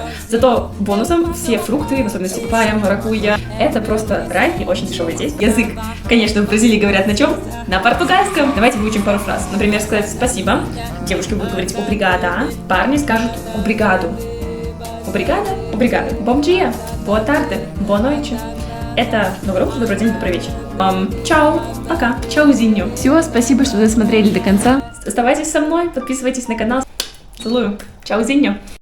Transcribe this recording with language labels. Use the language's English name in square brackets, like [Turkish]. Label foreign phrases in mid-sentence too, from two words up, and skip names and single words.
[Russian] Зато бонусом все фрукты, в особенности папайя, маракуйя, это просто рай и очень дешевый здесь. Язык, конечно, в Бразилии говорят на чем? На португальском. Давайте выучим пару фраз. Например, сказать спасибо. Девушки будут говорить обригада. Парни скажут обригаду. Обригада? Обригада. [Portuguese] Bom dia. Boa tarde. Boa noite. [Russian] Это доброе утро, добрый день, добрый вечер. Чао. Пока. Чаузиньо. Все, спасибо, что досмотрели до конца. Оставайтесь со мной, подписывайтесь на канал. Целую. Чаузиньо.